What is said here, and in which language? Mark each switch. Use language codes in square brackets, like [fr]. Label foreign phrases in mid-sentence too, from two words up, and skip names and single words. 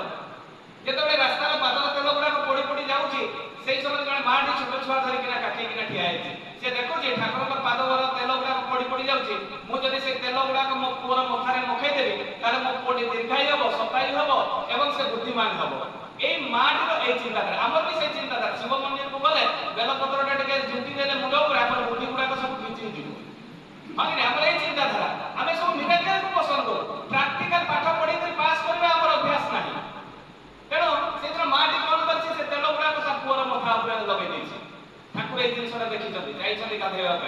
[or] ଯେତେବେଳେ ରାସ୍ତାର ପାଦର ତେଲ ଗୁଡାକ ପଡି ପଡି ଯାଉଛି, ସେଇ ସମୟରେ ଜଣେ ମାଟି ଛୋଟ ଛୁଆ ଧରିକିନା କାଖେଇକିନା ଠିଆ ହେଇଛି। ସେ ଦେଖୁଛି ଠାକୁରଙ୍କ ପାଦର ତେଲ ଗୁଡାକ ପଡି ପଡି ଯାଉଛି। ମୁଁ ଯଦି ସେ ତେଲ ଗୁଡାକ ମୋ ପୁଅର ମଥାରେ ମଖେଇଦେବି, ତାହେଲେ ମୋ ପୁଅଟି ଦୀର୍ଘାୟୁ ହବ, ଶତାୟୁ ହବ ଏବଂ ସେ ବୁଦ୍ଧିମାନ ହବ। ଏଇ ମାଟିର ଏଇ ଚିନ୍ତାଧାରା, ଆମର ବି ସେଇ ଚିନ୍ତାଧାରା। শিব মন্দিরକୁ গଲେ বেলপତ୍রটা ଟିକେ ଝୁଣ୍ଟି ଦେଲେ ମୁଣ୍ଡ ଉପରେ, ଆମର ବୁଦ୍ଧି ଗୁଡାକ ସବୁ ଭିଜି ଯିବ। ହଁ କି ଆମର এই ଚିନ୍ତାଧାରା। ଆମେ ସବୁ ମିରାକେଲକୁ ପସନ୍ଦ କରୁ। ପ୍ରାକ୍ଟିକାଲ ପାଠ ପଢିକି ପାସ୍ କରିବା ଆମର ଅଭ୍ୟାସ ନାହିଁ। ତେଣୁ ସେଦିନ ମାଟି କଣ କରିଛି? ସେ ତେଲ ଗୁଡାକ ତା ପୁଅର ମଥା ଉପରେ ଲଗେଇ ଦେଇଛି। ଠାକୁର ଏଇ ଜିନିଷଟା ଦେଖିଛନ୍ତି, ଯାଇଛନ୍ତି ଗାଧେଇବା ପାଇଁ।